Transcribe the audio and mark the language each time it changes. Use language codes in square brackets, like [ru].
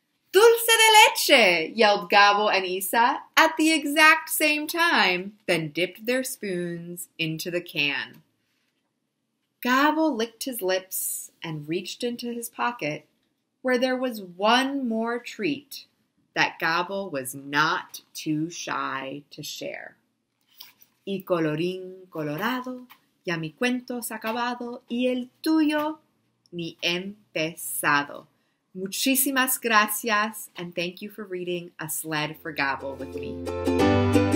[en] "Dulce de leche!" yelled Gabo and Isa at the exact same time, then dipped their spoons into the can. Gabo licked his lips and reached into his pocket, where there was one more treat that Gabo was not too shy to share. [es] Y colorín colorado, ya mi cuento se ha acabado, y el tuyo ni empezado. Muchísimas gracias, [en] and thank you for reading A Sled for Gabo with me.